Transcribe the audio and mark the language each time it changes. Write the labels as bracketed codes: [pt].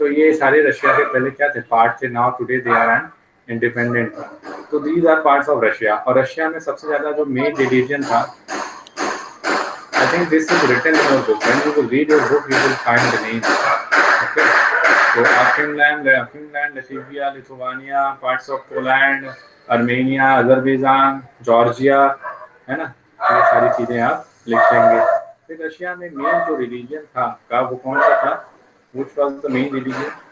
[hi] तो ये सारे रशिया के पहले क्या थे, पार्ट थे, [en] Now today they are an independent. [hi] तो these are parts of Russia. और रशिया में सबसे ज्यादा जो मेन रिलीजन था, [en] I think this is written in your book. When you will read your book, you will find the names. Okay. So Finland, Latvia, Lithuania, parts of Poland, Armenia, Azerbaijan, Georgia, [hi] है ना, ये सारी चीजें आप लिख लेंगे। फिर रशिया में मेन जो रिलीजन था का वो कौन सा था, [en] which was the main religion?